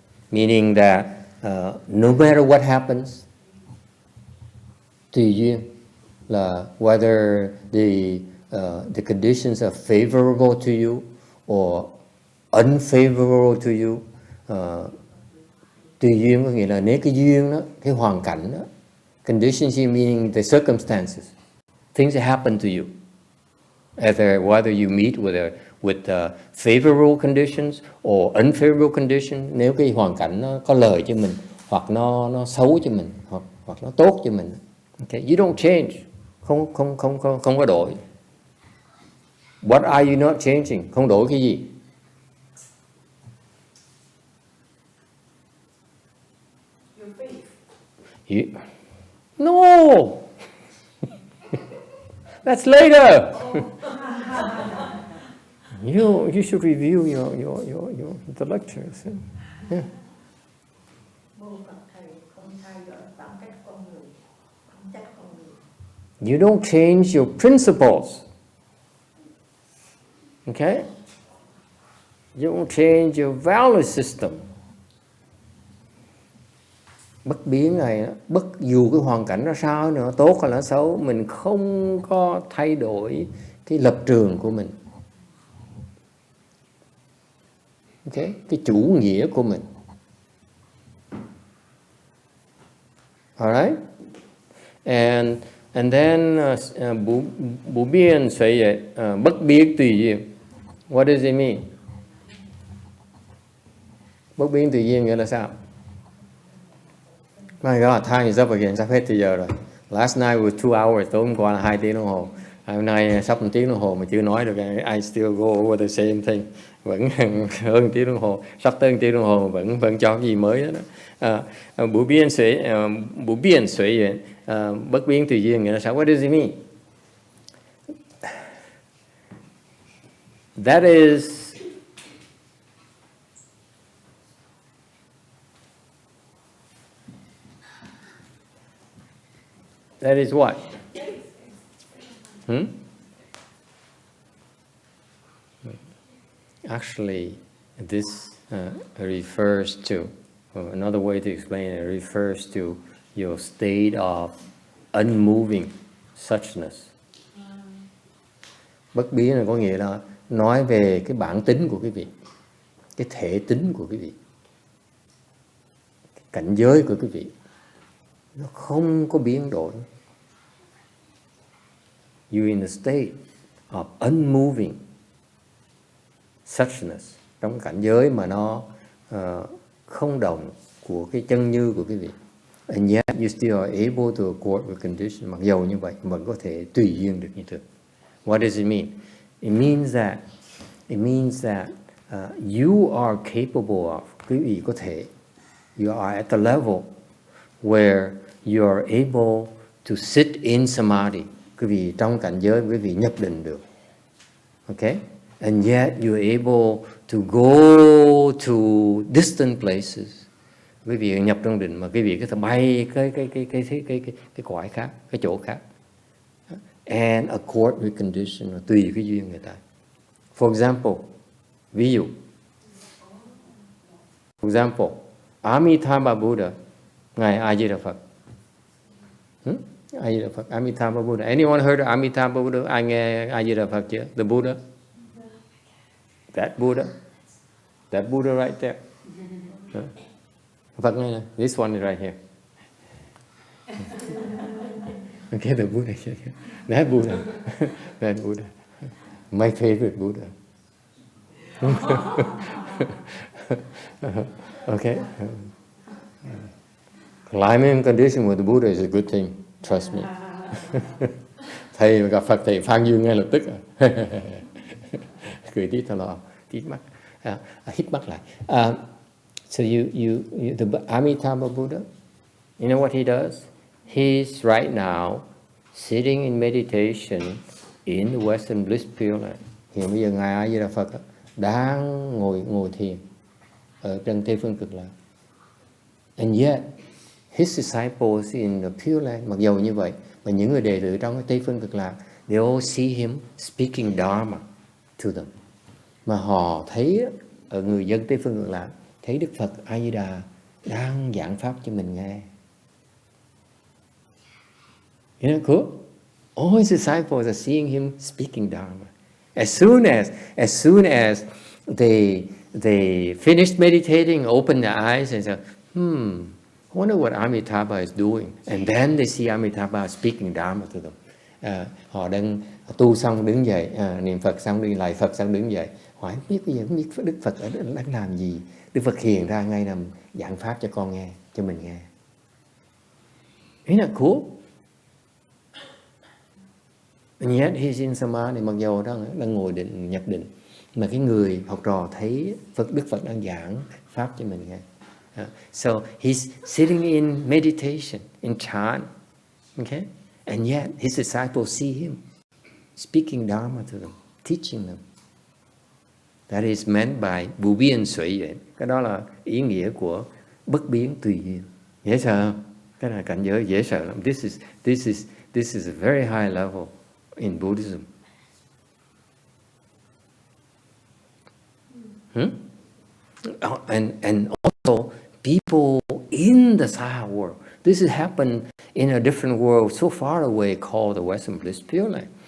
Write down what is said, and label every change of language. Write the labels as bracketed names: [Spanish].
[English] Meaning that no matter what happens, [Vietnamese] tùy duyên là [English] whether the conditions are favorable to you or unfavorable to you. [Vietnamese] Tùy duyên có nghĩa là nếu cái duyên đó, cái hoàn cảnh đó, [English] conditions meaning the circumstances, things that happen to you, whether you meet with favorable conditions or unfavorable conditions, [Vietnamese] nếu cái hoàn cảnh nó có lợi cho mình hoặc nó xấu cho mình hoặc nó tốt cho mình. [English] Okay, you don't change, [Vietnamese] không có đổi. [English] What are you not changing? [Vietnamese] Không đổi cái gì? [English] Your faith. No, that's later. You should review the lectures. Yeah. You don't change your principles. Okay? You don't change your value system. [Vietnamese] Bất biến này, bất dù cái hoàn cảnh nó sao nữa, tốt hay là xấu, mình không có thay đổi cái lập trường của mình. Okay? Cái chủ nghĩa của mình. [English] Alright? And then [Vietnamese] 不变随缘, bất biến tùy duyên. [English] What does it mean? [Vietnamese] Bất biến tùy duyên nghĩa là sao? [English] My God, time is up again, [Vietnamese] sắp hết thời giờ rồi. [English] Last night was 2 hours, [Vietnamese] tối hôm qua là 2 tiếng đồng hồ. Hôm nay sắp 1 tiếng đồng hồ mà chưa nói được. [English] I still go over the same thing. [Vietnamese] Vẫn hơn 1 tiếng đồng hồ, sắp tới 1 tiếng đồng hồ mà vẫn cho cái gì mới đó. Bù biên suy duyên, bất biến tùy duyên nghĩa là sao? [English] What does it mean? That is what? Actually, this refers to, another way to explain it, refers to your state of unmoving suchness. [Vietnamese] Bất biến là có nghĩa là nói về cái bản tính của quý vị, cái thể tính của quý vị, cái cảnh giới của quý vị. Nó không có biến đổi. [English] You're in a state of unmoving suchness, [Vietnamese] trong cảnh giới mà nó không động của cái chân như của quý vị. [English] And yet you still are able to accord with condition. [Vietnamese] Mặc dầu như vậy vẫn có thể tùy duyên được như thường. [English] What does it mean? It means that you are capable of, [Vietnamese] quý vị có thể, [English] you are at the level where you are able to sit in samadhi. [Vietnamese] Quý vị trong cảnh giới quý vị nhập định được. [English] Okay? And yet you're able to go to distant places. [Vietnamese] Quý vị nhập trong định mà quý vị có thể bay cái cõi khác, cái chỗ khác. [English] And accord with condition, [Vietnamese] tùy cái duyên người ta. [English] For example, [Vietnamese] ví dụ. [English] For example, Amitabha Buddha, Ngài A Di Đà Phật. A Di Đà Phật, Amitabha Buddha. Anyone heard of Amitabha Buddha? [Vietnamese] Ai nghe A Di Đà Phật chưa? [English] The Buddha. That Buddha right there. [Vietnamese] Phật này, [English] this one is right here. Okay, the Buddha here. That Buddha. My favorite Buddha. Okay. Climbing condition with the Buddha is a good thing. Trust me. [Vietnamese] Thầy gặp Phật thầy phan dương ngay lập tức. Cười tít thò lò, tít mắt, hít mắt lại. [English] So the Amitabha Buddha, you know what he does? He's right now sitting in meditation in the Western Bliss Pure Land. [Vietnamese] Hiện bây giờ Ngài A Di Đà Phật đang ngồi thiền ở trên Tây Phương Cực Lạc. [English] And yet, his disciples in the Pure Land, [Vietnamese] mặc dầu như vậy, mà những người đệ tử trong cái Tây Phương Cực Lạc, [English] they all see him speaking Dharma to them. [Vietnamese] Mà họ thấy ở người dân Tây Phương Cực Lạc, thấy Đức Phật A Di Đà đang giảng pháp cho mình nghe. [English] You know, cool. All his disciples are seeing him speaking Dharma. As soon as they finished meditating, open their eyes and say, I wonder what Amitabha is doing. And then they see Amitabha speaking Dharma to them. [Vietnamese] Họ đang tu xong đứng dậy, niệm Phật xong đi lại Phật xong đứng dậy. Hỏi biết bây giờ không biết Đức Phật đang làm gì. Đức Phật hiện ra ngay nằm giảng pháp cho con nghe, cho mình nghe. [English] Isn't that cool? And yet he's in Samadhi, [Vietnamese] mặc dầu đang ngồi định, nhập định. Mà cái người học trò thấy Đức Phật đang giảng pháp cho mình nghe. [English] So he's sitting in meditation, in chant, okay? And yet his disciples see him speaking Dharma to them, teaching them. That is meant by不變隨緣. [Vietnamese] Cái đó là ý nghĩa của bất biến tùy duyên. Dễ sợ không? Cái này cảnh giới dễ sợ lắm. [English] This is a very high level in Buddhism. And also people in the Saha world. This has happened in a different world so far away called the Western Bliss Pure Land.